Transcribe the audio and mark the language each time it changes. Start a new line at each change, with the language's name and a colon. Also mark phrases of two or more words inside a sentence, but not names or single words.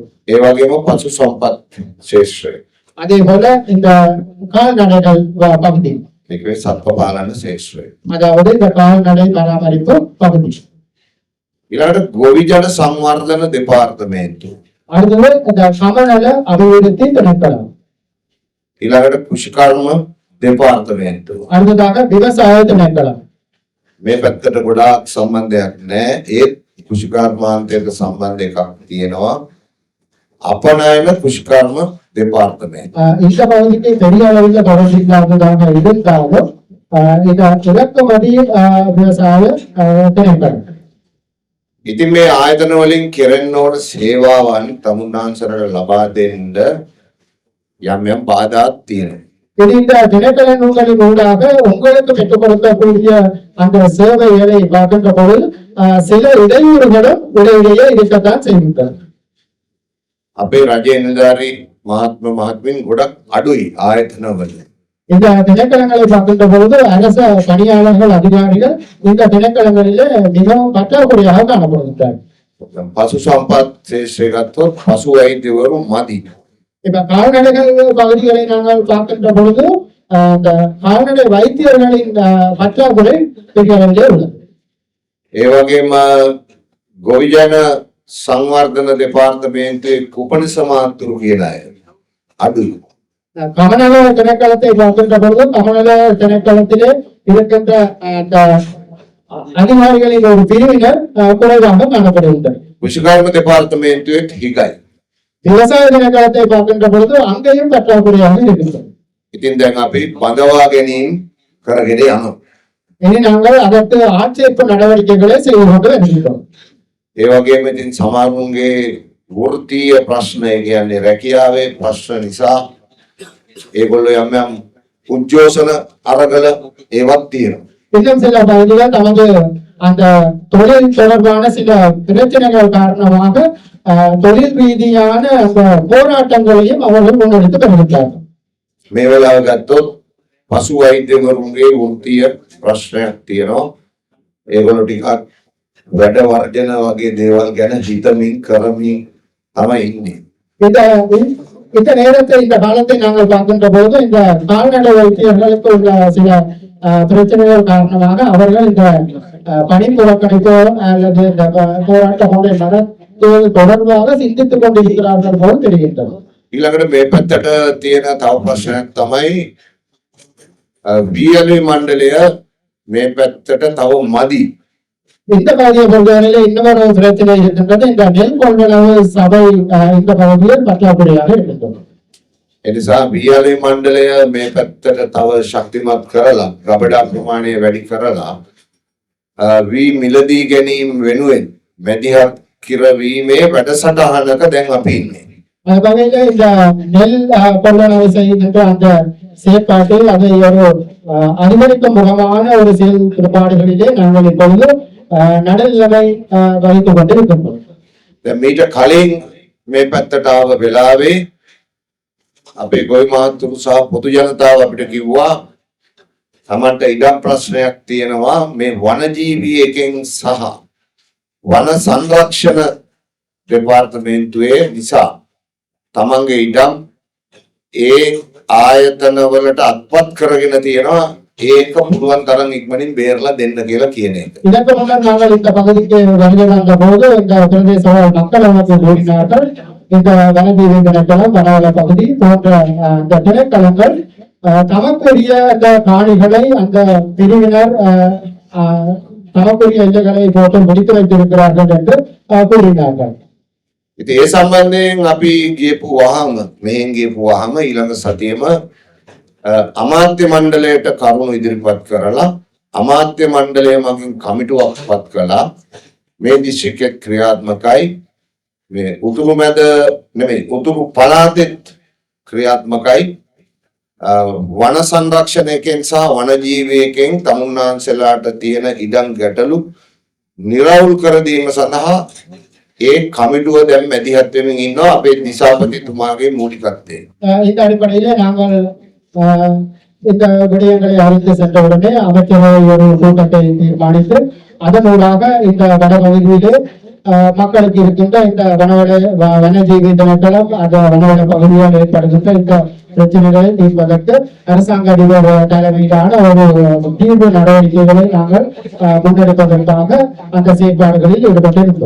Sinhala: ඒ වගේම පසු සම්පත් ශේෂ්ත්‍රය.
Tamil: அதே போல இந்த கால்நடைகள் பகுதி.
Sinhala: ඒකේ සත්ව පාලන ශේෂ්ත්‍රය.
Tamil: அதாவது இந்த கால்நடை பராமரிப்பு பகுதி.
Sinhala: ඊළඟට ගොවිජන සංවර්ධන දෙපාර්තමේන්තුව.
Tamil: அடுத்தது இந்த சமநல அபிவிருத்தி திணைக்களம்.
Sinhala: ඊළඟට කෘෂිකර්ම දෙපාර්තමේන්තුව.
Tamil: அடுத்ததாக விவசாய திணைக்களம்.
Sinhala: මේ පැත්තට ගොඩාක් සම්බන්ධයක් නැහැ. ඒත් කෘෂිකර්මාන්තයට සම්බන්ධ එකක් තියෙනවා. අපනයන කෘෂිකර්ම දෙපාර්තමේන්තුව.
Tamil: இந்த பகுதிக்கு பெரிய அளவில் தொடர்பு இல்லாததாக இருந்தாலும் இந்த இறக்குமதி விவசாய திணைக்களம்.
Sinhala: ඉතින් මේ ආයතන වලින් කෙරෙන්න ඕන සේවාවන් තමුන්නාන්සරට ලබා දෙන්න යම් යම් බාධාත් තියෙනවා.
Tamil: இது இந்த திணைக்களங்களின் ஊடாக உங்களுக்கு பெற்றுக் கொடுக்கக்கூடிய அந்த சேவைகளை பார்க்கின்ற பொழுது சில இடையூறுகளும் இடையிடையே இருக்கத்தான் செய்கின்றன.
Sinhala: අපේ රජයේ නිලධාරී මහත්ම මහත්මින් ගොඩක් අඩුයි ආයතනවල.
Tamil: இந்த திணைக்களங்களை பார்க்கின்ற பொழுது அரச பணியாளர்கள் அதிகாரிகள் இந்த திணைக்களங்களிலே மிகவும் பற்றாக்குறையாக காணப்படுகின்றனர்.
Sinhala: පසු සම්පත් ශේෂ්ත්‍රය ගත්තොත් පසු වෛද්‍යවරු මදි.
Tamil: இப்ப கால்நடைகள் பகுதிகளை நாங்கள் பார்க்கின்ற பொழுது அந்த கால்நடை வைத்தியர்களின் பற்றாக்குறை பெரிய அளவிலே உள்ளது.
Sinhala: ඒ වගේම ගොවිජන සංවර්ධන දෙපාර්තමේන්තුවේ කුපනිස මාතෘ කියන අය අඩුයි.
Tamil: கமநல திணைக்களத்தை பார்க்கின்ற பொழுது கமநல திணைக்களத்திலே இருக்கின்ற அந்த அதிகாரிகளின் ஒரு பிரிவினர் குறைவாக காணப்படுகின்றனர்.
Sinhala: කෘෂිකර්ම දෙපාර්තමේන්තුවේ හිගයි.
Tamil: விவசாய திணைக்களத்தை பார்க்கின்ற பொழுது அங்கேயும் பற்றாக்குறையாக இருக்கின்றது.
Sinhala: ඉතින් දැන් අපි බඳවා ගැනීම කරගෙන යනවා.
Tamil: இனி நாங்கள் அதற்கு ஆட்சேர்ப்பு நடவடிக்கைகளை செய்து கொண்டு வருகின்றோம்.
Sinhala: ඒ වගේම ඉතින් සමහරුන්ගේ වෘත්තීය ප්‍රශ්න කියන්නේ රැකියාවේ ප්‍රශ්න නිසා ඒගොල්ලෝ යම් යම් උද්ඝෝෂණ අරගල ඒවත් තියෙනවා.
Tamil: இன்னும் சில பகுதிகள் தமது அந்த தொழில் தொடர்பான சில பிரச்சனைகள் காரணமாக தொழில் ரீதியான அந்த போராட்டங்களையும் அவர்கள் முன்னெடுத்து வருகின்றார்கள்.
Sinhala: මේ වෙලාව ගත්තොත් පසු වෛද්‍යවරුන්ගේ වෘත්තීය ප්‍රශ්නයක් තියෙනවා. ඒගොල්ලෝ ටිකක් වැඩ වර්ජන වගේ දේවල් ගැන හිතමින් කරමින් තමයි ඉන්නේ.
Tamil: இந்த நேரத்தை இந்த காலத்தை நாங்கள் பார்க்கின்ற போது இந்த கால்நடை வைத்தியர்களுக்கு உள்ள சில பிரச்சனைகள் காரணமாக அவர்கள் இந்த பணி புறக்கணிப்போ அல்லது இந்த போராட்டங்களை நடத்துவது தொடர்பாக சிந்தித்துக் கொண்டிருக்கிறார்கள் போல் தெரிகின்றது.
Sinhala: ඊළඟට මේ පැත්තට තියෙන තව ප්‍රශ්නයක් තමයි වියලි මණ්ඩලය මේ පැත්තට තව මදි.
Tamil: இந்த பகுதியை பொறுத்தவரையில இன்னொரு பிரச்சனை இருக்கின்றது. இந்த நெல் கொள்வனவு சபை இந்த பகுதியில் பற்றாக்குறையாக இருக்கின்றது.
Sinhala: එනිසා වියලි මණ්ඩලය මේ පැත්තට තව ශක්තිමත් කරලා ගබඩා ප්‍රමාණය වැඩි කරලා වී මිලදී ගැනීම වෙනුවෙන් මැදිහත් කිරවීමේ වැඩසටහනක දැන් අපි ඉන්නේ.
Tamil: அது வகையில இந்த நெல் கொள்ளளவு செய்கின்ற அந்த செயற்பாட்டில் அதை ஒரு அதிகரிக்கும் முகமான ஒரு செயல்பாடுகளிலே நாங்கள் இப்பொழுது நடுநிலைமை வகித்துக் கொண்டிருக்கின்றோம்.
Sinhala: දැන් මීට කලින් මේ පැත්තට ආව වෙලාවේ අපේ ගොවි මහතුරු සහ පොදු ජනතාව අපිට කිව්වා තමන්ට ඉඩම් ප්‍රශ්නයක් තියෙනවා මේ වනජීවී එකෙන් සහ වන සංරක්ෂණ දෙපාර්තමේන්තුවේ නිසා තමන්ගේ ඉඩම් ඒ ආයතන වලට අත්පත් කරගෙන තියෙනවා ඒක පුළුවන් තරම් ඉක්මනින් බේරලා දෙන්න කියලා කියන එක.
Tamil: இதற்கு முன்னர் நாங்கள் இந்த பகுதிக்கு வருகை வந்த போது இந்த பிரதேச மக்கள் அமைப்பு கூறினார்கள் இந்த வனஜீவி திணைக்களம் வனவள பகுதி போன்ற இந்த திணைக்களங்கள் தமக்குரிய அந்த காணிகளை அந்த பிரிவினர் தமக்குரிய எல்லைகளை போட்டு முடித்து வைத்திருக்கிறார்கள் என்று கூறினார்கள்.
Sinhala: ඉතින් ඒ සම්බන්ධයෙන් අපි ගියපු වහම මෙහෙන් ගියපු වහම ඊළඟ සතියේම අමාත්‍ය මණ්ඩලයට කරුණු ඉදිරිපත් කරලා අමාත්‍ය මණ්ඩලය මගින් කමිටුවක් පත් කළා මේ දිශිකේ ක්‍රියාත්මකයි මේ උතුරු මැද නෙමෙයි උතුරු පළාතෙත් ක්‍රියාත්මකයි වන සංරක්ෂණයකින් සහ වන ජීවියකින් තමුන්නාන්සලාට තියෙන ඉඩම් ගැටලු නිරවුල් කර දීම සඳහා ඒ කමිටුව දැන් මැදිහත් වෙමින් ඉන්නවා අපේ දිසාපතිතුමාගේ මූලිකත්වයෙන්.
Tamil: இந்த அடிப்படையிலே நாங்கள் இந்த விடயங்களை அறிந்து சென்றவுடனே அமைச்சரவை ஒரு கூட்டத்தை தீர்மானித்து அதனூடாக இந்த வனப்பகுதியிலே மக்களுக்கு இருக்கின்ற இந்த வனஜீவி திணைக்களம் அந்த வனவள பகுதியால் ஏற்படுகின்ற இந்த பிரச்சனைகளை தீர்ப்பதற்கு அரசாங்க அதிபர் தலைமையிலான ஒரு தீர்வு நடவடிக்கைகளை நாங்கள் முன்னெடுப்பதற்காக அந்த செயற்பாடுகளில் ஈடுபட்டிருந்தோம்.